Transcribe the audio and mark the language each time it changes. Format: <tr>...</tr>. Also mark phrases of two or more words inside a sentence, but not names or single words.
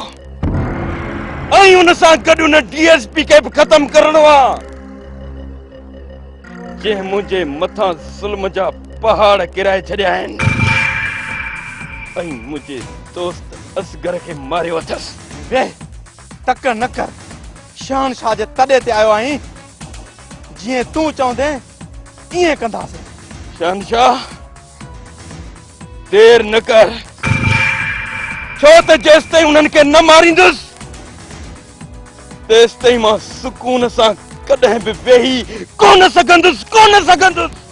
<sd>ऐं उन सां गॾु उन डीएसपी खे बि ख़तम करणो आहे जंहिं मुंहिंजे मथां ज़ुल्म जा पहाड़ किराए छॾिया आहिनि ऐं मुंहिंजे दोस्त असगर खे मारियो अथसि। वे तक न कर। शहनशाह जे तॾे ते आयो आहीं। जीअं तूं चवंदे ईअं कंदासीं। शहनशाह देर न कर, छो त जेसि ताईं उन्हनि खे न मारींदुसि तेसि ताईं मां सुकून सां कॾहिं बि वेही कोन सघंदुसि।</sd>